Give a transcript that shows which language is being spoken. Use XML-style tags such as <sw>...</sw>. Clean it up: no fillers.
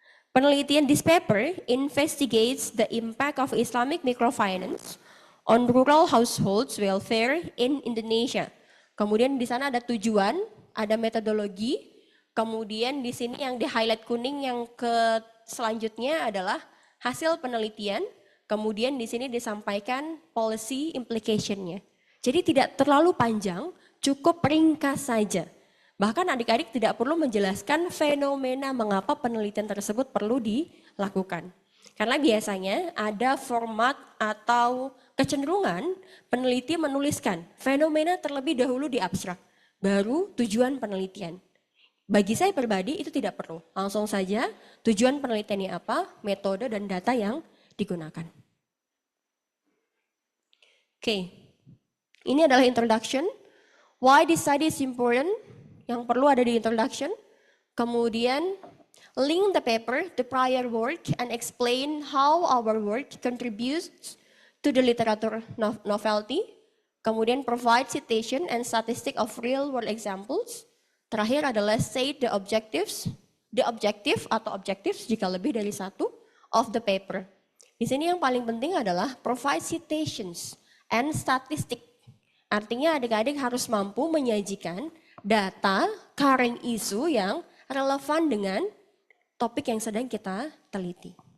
<id>Penelitian</id> <en>this paper investigates the impact of Islamic microfinance on rural households welfare in Indonesia.</en> <id>Kemudian di sana ada tujuan, ada metodologi, kemudian di sini yang di highlight kuning yang ke selanjutnya adalah hasil penelitian, kemudian di sini disampaikan policy implication-nya. Jadi tidak terlalu panjang, cukup ringkas saja. Bahkan adik-adik tidak perlu menjelaskan fenomena mengapa penelitian tersebut perlu dilakukan. Karena biasanya ada format atau kecenderungan peneliti menuliskan fenomena terlebih dahulu di abstrak, baru tujuan penelitian. Bagi saya pribadi itu tidak perlu, langsung saja tujuan penelitiannya apa, metode dan data yang digunakan. Oke, ini adalah introduction.</id> <en>Why this study is important,</en> <id>yang perlu ada di</id> <en>introduction.</en> <id>Kemudian</id> <en>link the paper to prior work and explain how our work contributes to the literature novelty.</en> <id>Kemudian</id> <en>provide citation and statistic of real world examples.</en> <id>Terakhir adalah</id> <en>state the objective</en> <id>atau</id> <en>objectives</en> <id>jika lebih dari satu</id> <en>of the paper.</en> <id>Di sini yang paling penting adalah</id> <en>provide citations and statistic.</en> <id>Artinya adik-adik harus mampu menyajikan data current issue yang relevan dengan topik yang sedang kita teliti.</id>